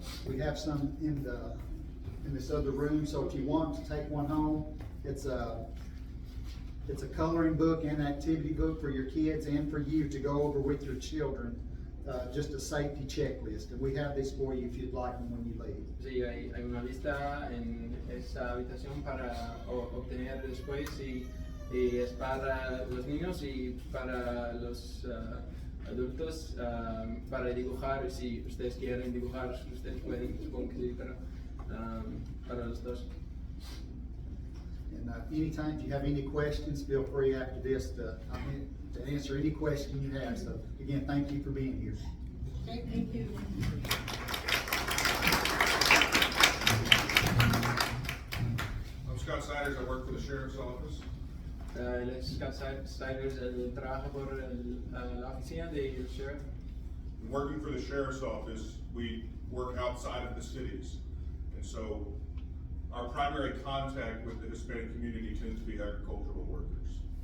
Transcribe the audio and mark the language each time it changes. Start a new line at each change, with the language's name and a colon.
English: We have some in this other room, so if you want to take one home, it's a coloring book and activity book for your kids and for you to go over with your children, just a safety checklist. And we have this for you if you'd like them when you leave.
Spanish: Sí, hay una lista en esa habitación para obtener después y es para los niños y para los adultos para dibujar. Si ustedes quieren dibujar, ustedes pueden, supongo que sí, pero para los dos.
English: And anytime if you have any questions, feel free after this to answer any question you have. So again, thank you for being here. Okay, thank you. I'm Scott Seiders. I work for the Sheriff's Office.
Spanish: Él es Scott Seiders, él trabaja por la oficina del sheriff.
English: Working for the Sheriff's Office, we work outside of the cities. And so our primary contact with the Hispanic community tends to be agricultural workers.